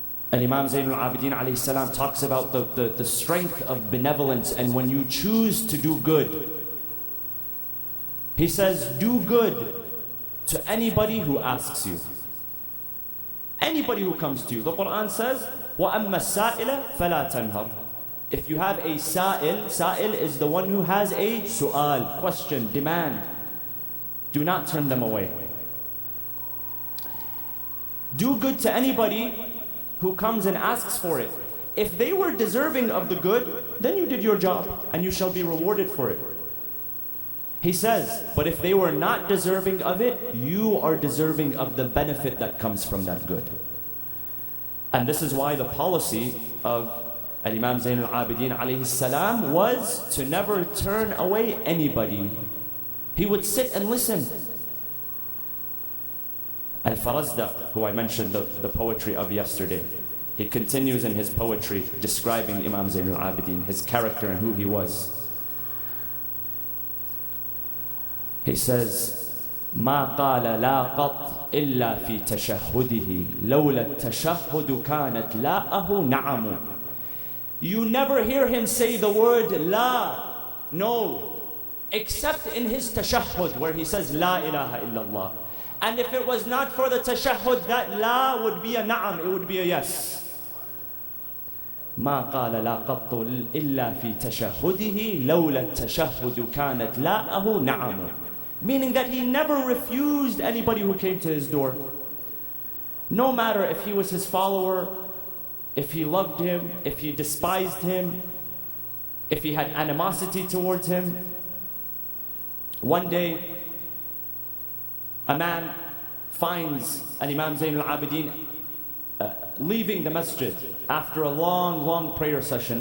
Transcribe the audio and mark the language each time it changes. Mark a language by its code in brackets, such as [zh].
[en] And Imam Zainul Abidin alayhi salam talks about the strength of benevolence, and when you choose to do good, he says, do good to anybody who asks you. Anybody who comes to you. The Quran says, [ar] وَأَمَّا السَّائِلَ فَلَا تَنْهَرْ. [en] If you have a sa'il is the one who has a su'al, question, demand. Do not turn them away. Do good to anybody who comes and asks for it. If they were deserving of the good, then you did your job and you shall be rewarded for it. He says, but if they were not deserving of it, you are deserving of the benefit that comes from that good. And this is why the policy of Imam Zain al-Abidin alayhi salam was to never turn away anybody. He would sit and listen. Al-Farazdaq, who I mentioned the poetry of yesterday, he continues in his poetry describing Imam Zain al-Abidin, his character and who he was. He says, [ar] ما قال لا قط إلا في تشهده لولا التشهد كانت لاءه نعم. [en] You never hear him say the word la, no, except in his tashahhud, where he says la ilaha illallah. And if it was not for the tashahhud, that la would be a na'am, it would be a yes. [ar] ما قال لا قط إلا في تشهده لولا التشهد كانت لاءه نعم. [en] Meaning that he never refused anybody who came to his door. No matter if he was his follower, if he loved him, if he despised him, if he had animosity towards him. One day, a man finds an Imam Zain al-Abidin leaving the masjid after a long prayer session.